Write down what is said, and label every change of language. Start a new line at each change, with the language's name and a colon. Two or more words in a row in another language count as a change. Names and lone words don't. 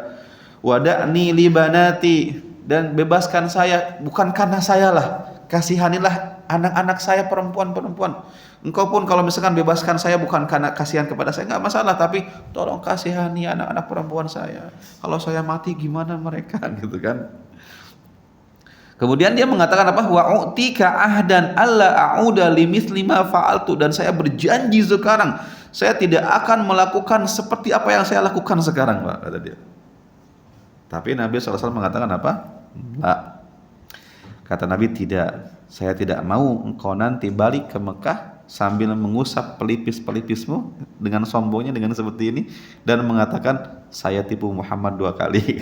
Arabic: Wada'ni libanati,
Indonesian: dan bebaskan saya bukan karena saya lah. Kasihanilah anak-anak saya perempuan-perempuan. Engkau pun kalau misalkan bebaskan saya bukan karena kasihan kepada saya, enggak masalah, tapi tolong kasihani anak-anak perempuan saya. Kalau saya mati gimana mereka gitu kan. Kemudian dia mengatakan apa?
Arabic: Wa'utika ahdan alla a'uda limithli ma fa'altu,
Indonesian: dan saya berjanji sekarang saya tidak akan melakukan seperti apa yang saya lakukan sekarang, Pak, kata dia. Tapi Nabi SAW mengatakan apa? Enggak. Kata Nabi, tidak. Saya tidak mau engkau nanti balik ke Mekah sambil mengusap pelipis-pelipismu dengan sombongnya dengan seperti ini dan mengatakan saya tipu Muhammad 2 kali.